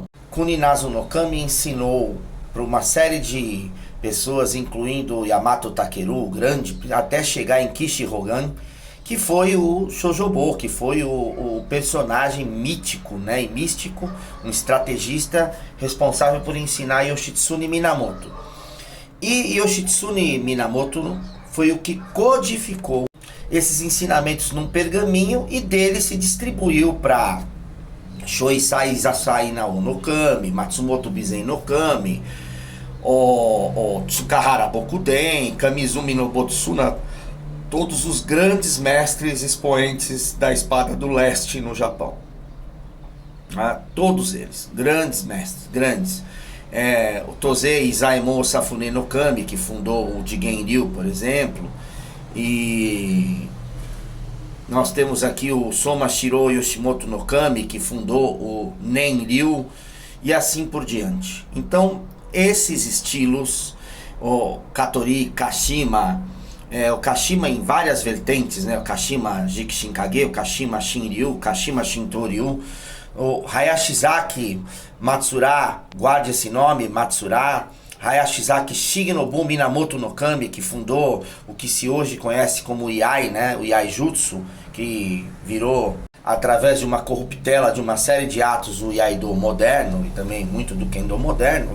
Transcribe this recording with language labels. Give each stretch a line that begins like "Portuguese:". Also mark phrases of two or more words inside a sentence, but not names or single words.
Portuguese: Kuninazu no Kami ensinou para uma série de pessoas, incluindo Yamato Takeru, o grande, até chegar em Kishi Hogan, que foi o Shojobo, que foi o personagem mítico, né, e místico, um estrategista responsável por ensinar Yoshitsune Minamoto. E Yoshitsune Minamoto foi o que codificou esses ensinamentos num pergaminho e dele se distribuiu para Shoisai Zasai Nao no Kami, Matsumoto Bizen no Kami, o Tsukahara Bokuden, Kamizumi no Botsuna, todos os grandes mestres expoentes da espada do leste no Japão. Todos eles, grandes mestres, grandes. O Tozei Izaemon Safune no Kami, que fundou o Jigen-ryu, por exemplo. E nós temos aqui o Somashiro Yoshimoto no Kami, que fundou o Nen-ryu, e assim por diante. Então, esses estilos, o Katori, Kashima, o Kashima em várias vertentes, né? O Kashima Jikishinkage, o Kashima Shinryu, o Kashima Shinto-ryu, o Hayashizaki Matsura, guarde esse nome, Matsura, Hayashizaki Shigenobu Minamoto no Kami, que fundou o que se hoje conhece como Iai, né? O Iai Jutsu, que virou, através de uma corruptela de uma série de atos, o Iaido moderno e também muito do Kendo moderno.